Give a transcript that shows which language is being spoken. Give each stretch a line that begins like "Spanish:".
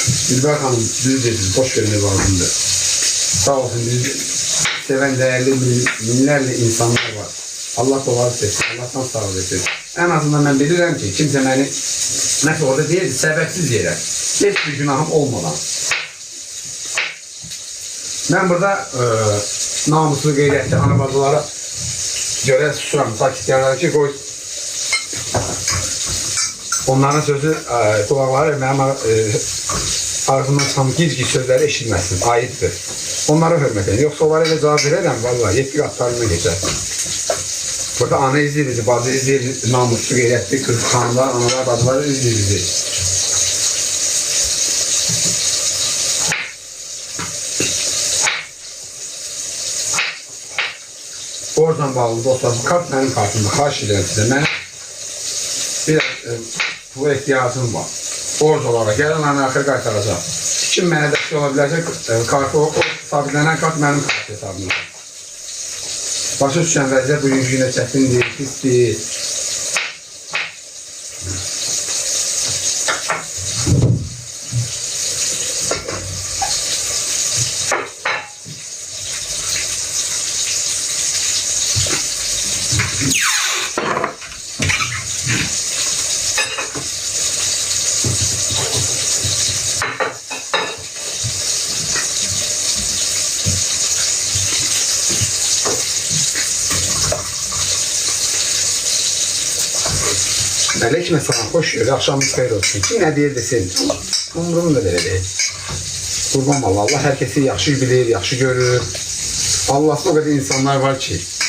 Turkish: Dilber Hanım düz dedi, boş vermek lazımdır. Sağ olsun, bizi seven değerli binlerle insanlar var.
Azerbaijani: Allah dolayı etsin, Allah'tan sağ olasın. En azından ben bilirəm ki, kimse beni nəsə orada deyildi, səbəbsiz yerə, heç bir günahım olmadan. Ben burada namuslu, qeyrətli anabacılara görə susuram, sakitlərə ki, qoy. Onların sözü, kulaqları mənim ağzımdan çıxan giz-giz sözləri eşitməsin, aiddir. Onlara hörmət edin. Yoxsa onlara elə cavab verərəm, vallahi 7 qatlarına geçər. Burada ana izləyir bizi, bacı izləyir, namuslu, qeyrətli, kız, xanımlar, analar, bacılar izləyir bizi. Oradan bağlı dostlar, bu kart mənim kartımda, xahiş edirəm sizə. Mənim bir pula ihtiyacım var. Borc olarak, gələn ayın axır qaytaracaq. Kim mənə dəstək ola bilərsə, kartı o sabitlənən kart mənim kart hesabımda. Başa düşən vəziyyət bugünkü günə çətindir, pisdir.
Turkish: Aleyküm selam, hoş geldin. Akşamınız hayır olsun. Kim ne deyir desin. Umurumda belə deyil.
Azerbaijani: Qurban valla, Allah herkesi yaxşı bilir, yaxşı görür.
Turkish: Allah'ta o kadar insanlar var ki.